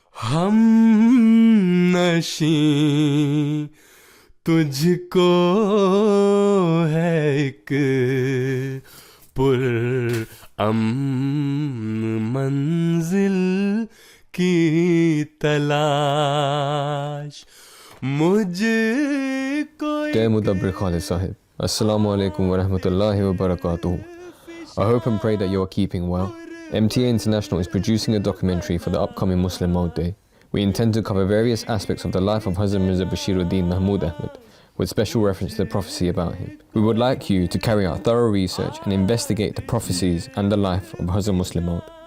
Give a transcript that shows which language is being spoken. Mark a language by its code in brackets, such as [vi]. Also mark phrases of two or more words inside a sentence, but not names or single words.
[ur] ہم نشی تجھ کو ہے ایک پر منزل کی تلاش مجھ کو [en] Dear Mudabbir Khalid Sahib, [ar] السلام عليكم ورحمة الله وبركاته. [en] I hope and pray that you are keeping well. MTA International is producing a documentary for the upcoming Muslim Maud Day. We intend to cover various aspects of the life of Hazrat Mirza Bashiruddin Mahmud Ahmad, with special reference to the prophecy about him. We would like you to carry out thorough research and investigate the prophecies and the life of Hazrat Muslim Maud.